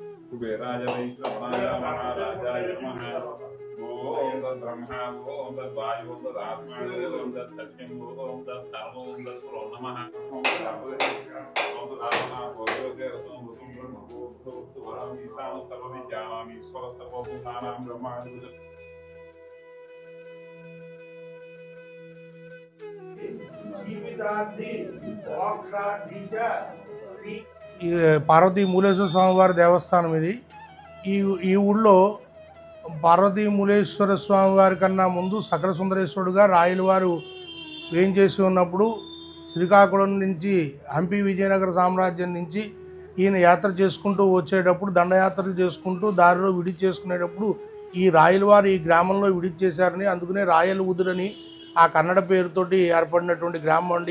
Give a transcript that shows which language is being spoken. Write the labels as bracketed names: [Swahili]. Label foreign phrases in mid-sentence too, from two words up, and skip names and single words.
[Sanskrit] कुबेराय वैश्रवणाय महाराजाय नमः। ओम तद्ब्रह्मा ओम तद्वायु ओम तदात्मा ओम तत्सत्यं ओम तत्सर्वं ओम तत्प्रो नमः। ओम तदात्मा भोजोगे रसं भूतं ब्रह्मभूतोस्तु वरं ईशान सर्वविद्यानाम् ईश्वर सर्वभूतानां ब्रह्मादिपति। [Telugu] ఈ పార్వతీ మూలేశ్వర స్వామివారి దేవస్థానం ఇది. ఈ ఈ ఊళ్ళో పార్వతీ మూలేశ్వర స్వామి వారి కన్నా ముందు సకల సుందరేశ్వరుడుగా రాయల వారు వేంచేసి ఉన్నప్పుడు శ్రీకాకుళం నుంచి హంపి విజయనగర సామ్రాజ్యం నుంచి ఈయన యాత్ర చేసుకుంటూ వచ్చేటప్పుడు దండయాత్రలు చేసుకుంటూ దారిలో విడిచి చేసుకునేటప్పుడు ఈ రాయల వారు ఈ గ్రామంలో విడిచి చేశారని, అందుకనే రాయల ఉదురని ఆ కన్నడ పేరుతోటి ఏర్పడినటువంటి గ్రామం అండి.